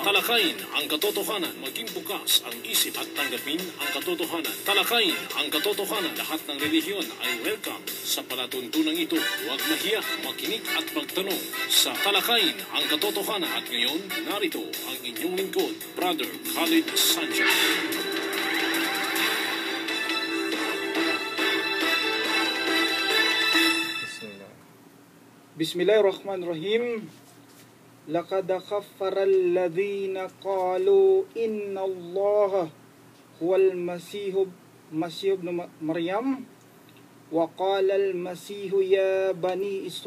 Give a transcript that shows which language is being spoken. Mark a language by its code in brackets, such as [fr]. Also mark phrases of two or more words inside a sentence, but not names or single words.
[tl] Talakayin ang katotohanan, maging bukas ang isip at tanggapin ang katotohanan. Talakayin ang katotohanan, lahat ng relihiyon ay welcome sa palatuntunang ito. Huwag mahiya, makinig at magtanong sa Talakayin ang katotohanan. At ngayon, narito ang inyong lingkod, Brother Khalid Sanchez. [ar] Bismillahirrahmanirrahim. لقد كفر الذين قالوا إن الله هو المسيح ابن مريم وقال المسيح يا بني